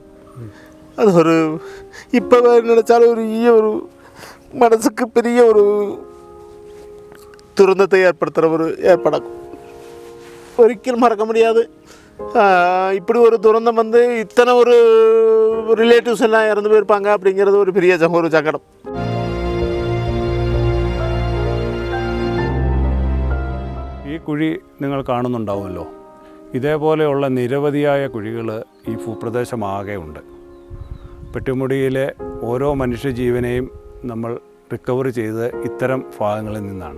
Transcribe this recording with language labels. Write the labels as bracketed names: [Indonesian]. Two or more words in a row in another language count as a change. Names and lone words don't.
[Tamil] அது ஒரு இப்போ நினச்சாலும் ஒரு மனசுக்கு பெரிய ஒரு துரந்தத்தை ஏற்படுத்துகிற ஒரு ஏற்படும். ஒരിக்கலும் மறக்க முடியாது. இப்படி ஒரு துரந்தம் வந்து இத்தனை ஒரு ரிலேட்டிவ்ஸ் எல்லாம் இறந்து போயிருப்பாங்க அப்படிங்கிறது ஒரு பெரிய ஒரு சங்கடம். [Malayalam] ഈ കുഴി നിങ്ങൾ കാണുന്നുണ്ടാവുമല്ലോ. ഇതേപോലെയുള്ള നിരവധിയായ കുഴികൾ ഈ ഭൂപ്രദേശമാകെ ഉണ്ട്. പെട്ടിമുടിയിലെ ഓരോ മനുഷ്യജീവനെയും നമ്മൾ റിക്കവർ ചെയ്ത് ഇത്തരം ഭാഗങ്ങളിൽ നിന്നാണ്.